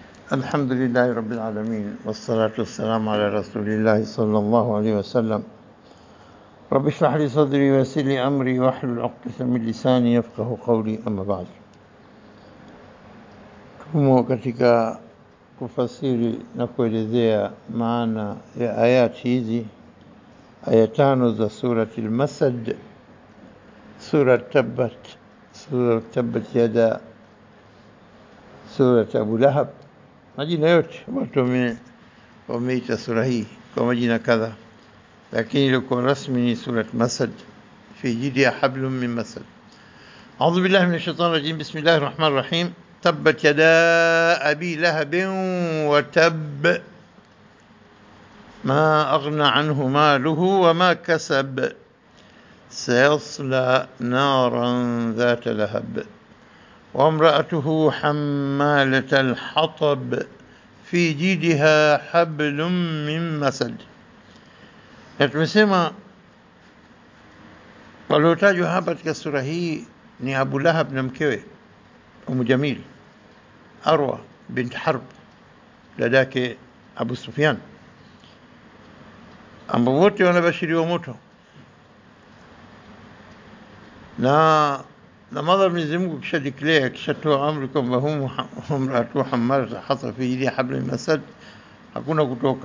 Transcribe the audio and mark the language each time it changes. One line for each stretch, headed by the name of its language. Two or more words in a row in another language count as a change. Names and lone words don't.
Arabic: الحمد لله رب العالمين والصلاة والسلام على رسول الله صلى الله عليه وسلم. رب اشرح لي صدري ويسر لي أمري واحلل عقدة من لساني يفقه قولي. أما بعد,
Swahili: tumo katika kufasiri na kuelezea maana ya ayati hizi, aya 5 za surati al-Masad, surat Tabbat yada, surat Abu Lahab. Majina yote watu wameita sura hii kwa majina kadha, lakini ilikuwa rasmi ni surat Masad,
Arabic: في جيدها حبل من مسد. أعوذ بالله من الشيطان الرجيم. بسم الله الرحمن الرحيم. تبت يدا أبي لهب وتب ما أغنى عنه ماله وما كسب سيصلى نارا ذات لهب وامرأته حمالة الحطب في جيدها حبل من مسد.
Swahili: Na tumesema waliotajwa hapa katika sura hii ni Abu Lahab na mkewe Umu Jamil, Arwa bint Harb, dadake Abu Sufyan, ambao wote wanabashiriwa moto na madhara Mwenyezi Mungu kisha declare, kisha toa amri kwamba
Arabic: وامرأته حمالة الحطب في جيدها حبل من مسد,
Swahili: hakuna kutoka.